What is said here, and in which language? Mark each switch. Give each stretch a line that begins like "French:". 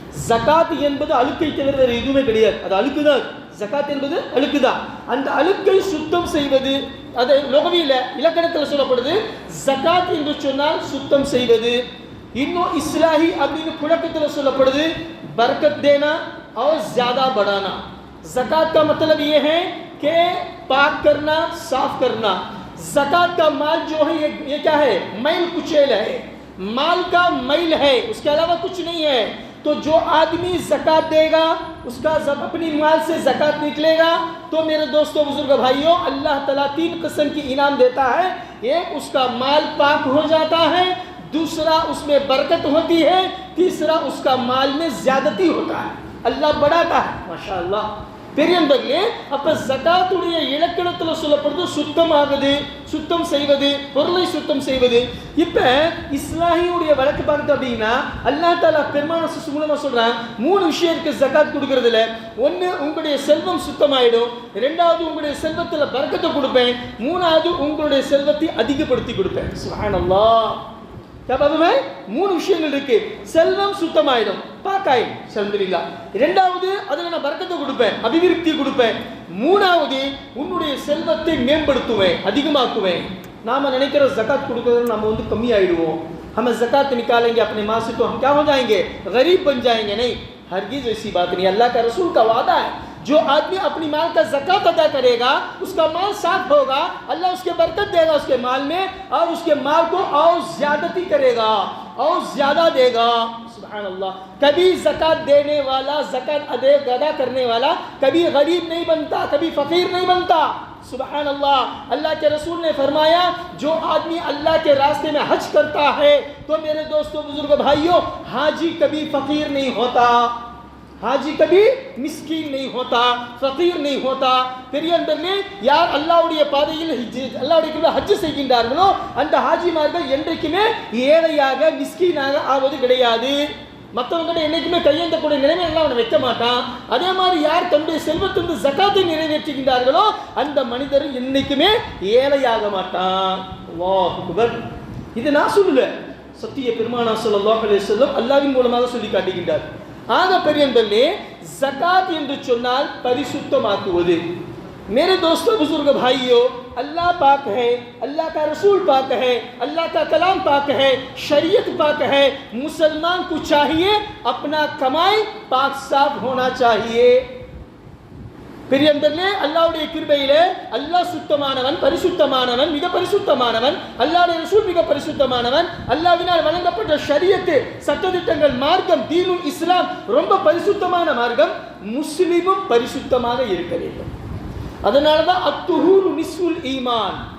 Tamil: ஜகாத் என்பது அழுக்கை தவிர வேறு எதுவுமே கிடையாது, அது அழுக்கு தான். ஜகாத் என்பது அழுக்கு தான். அந்த அழுக்கை சுத்தம் செய்வது, அது லோகவில இலக்கணத்தில் சொல்லப்படுது. ஜகாத் என்று சொன்னால் சுத்தம் செய்வது. இன்னும் இஸ்லாஹி அப்படின்னு புழக்கத்தில் சொல்லப்படுது,
Hindi: बरकत देना और ज्यादा बढ़ाना। ज़कात का मतलब ये है कि पाक करना, साफ करना। ज़कात का माल जो है ये क्या है? मैल कुचैल है, माल का मैल है, उसके अलावा कुछ नहीं है। तो जो आदमी ज़कात देगा उसका जब अपनी माल से ज़कात निकलेगा तो मेरे दोस्तों बुजुर्ग भाइयों, अल्लाह ताला 3 किस्म की इनाम देता है। एक, उसका माल पाक हो जाता है, दूसरा उसमें बरकत होती है, तीसरा उसका माल में ज़्यादती होता है, अल्लाह बढ़ाता है।
Tamil: माशाअल्लाह பெரியவர்களே, அப்ப ஜகாத்துடைய இலக்கணத்துல சொல்லப்படுது சுத்தமாகுது, சுத்தம் செய்வது, பொருளை சுத்தம் செய்வது. இப்ப இஸ்லாமியுடைய வழக்கு பார்த்தோம் அப்படின்னா அல்லாஹ் தஆலா பெருமான மூலமா சொல்றான் 3 விஷயம் இருக்கு ஜகாத் கொடுக்கறதுல. ஒன்னு, உங்களுடைய செல்வம் சுத்தமாயிடும், இரண்டாவது உங்களுடைய செல்வத்துல பரக்கத்தை கொடுப்பேன், மூணாவது உங்களுடைய செல்வத்தை அதிகப்படுத்தி கொடுப்பேன். சுப்ஹானல்லாஹ். கபதுமே 3 விஷயங்கள் இருக்கு. செல்வம் சுத்தமாயிடும், பாக்காயிடும், அல்ஹம்துலில்லாஹ். இரண்டாவது, அதுல நான் பரக்கத்தை கொடுப்பேன், அபிவிருத்தி கொடுப்பேன். மூணாவது, உன்னுடைய செல்வத்தை மேம்படுத்துவேன், அதிகமாக்குவேன். நாம நினைக்கிற ஜகாத் கொடுக்கறது நம்ம வந்து கம்மி ஆயிடுவோம்.
Hindi: हम ज़कात निकालेंगे अपने माल से तो हम क्या हो जाएंगे, गरीब बन जाएंगे. नहीं, हरगिज़ ऐसी बात नहीं. अल्लाह का रसूल का वादा है, जो आदमी अपनी माल का ज़कात अदा करेगा उसका माल साफ होगा, अल्लाह उसके बरकत देगा उसके माल में, और उसके माल को और ज़्यादती करेगा और ज़्यादा देगा. सुभान अल्लाह. कभी ज़कात देने वाला, ज़कात अदा करने वाला कभी गरीब नहीं बनता, कभी फ़कीर नहीं बनता. सुभान अल्लाह. अल्लाह के रसूल ने फरमाया, जो आदमी अल्लाह के रास्ते में हज करता है तो मेरे दोस्तों बुजुर्ग भाइयों, हाजी कभी फ़कीर नहीं होता, हाजी कभी मिस्कीन नहीं होता, फ़कीर नहीं होता.
Tamil: பெரியவர்களே, யார் அல்லாஹ்வுடைய பாதையில் அல்லாஹ்வுடைய ஹஜ் செய்கின்றார்களோ அந்த ஹாஜிமார்கள் என்றைக்குமே ஏழையாக மிஸ்கீனாக ஆவது கிடையாது. மற்றவங்க என்னைக்குமே கையேந்தக்கூடிய நிலைமை எல்லாம் அவனை வைக்க மாட்டான். அதே மாதிரி யார் தன்னுடைய செல்வத்திலிருந்து ஜகாத்தை நிறைவேற்றுகின்றார்களோ அந்த மனிதர் என்னைக்குமே ஏழையாக மாட்டான். அல்லாஹ் அக்பர். இது நான் சொல்லல, சத்திய பெருமானா ஸல்லல்லாஹு அலைஹி வஸல்லம் அல்லாஹ்வின் மூலமாக சொல்லி காட்டுகின்றார். ஆக பெரியவர்களே, ஜகாத் என்று சொன்னால் பரிசுத்தமாக்குவது.
Hindi: मेरे दोस्तों बुजुर्ग भाइयों, अल्लाह पाक है, अल्लाह का रसूल पाक है, अल्लाह का कलाम पाक है, शरीयत पाक है. मुसलमान को चाहिए अपना कमाई पाक साफ होना चाहिए.
Tamil: பெரியவர்களே, அல்லாஹ்வுடைய கிருபையிலே அல்லாஹ் சுத்தமானவன், பரிசுத்தமானவன், மிக பரிசுத்தமானவன். அல்லாஹ்வுடைய ரசூல் மிக பரிசுத்தமானவன். அல்லாஹ்வினால் வழங்கப்பட்ட ஷரியத், சட்டதிட்டங்கள், மார்க்கம், தீனுல் இஸ்லாம் ரொம்ப பரிசுத்தமான மார்க்கம். முஸ்லிமும் பரிசுத்தமாக இருக்க வேண்டும். அதனால தான் அத்துஹூரு நிஸ்ஃபுல் ஈமான்.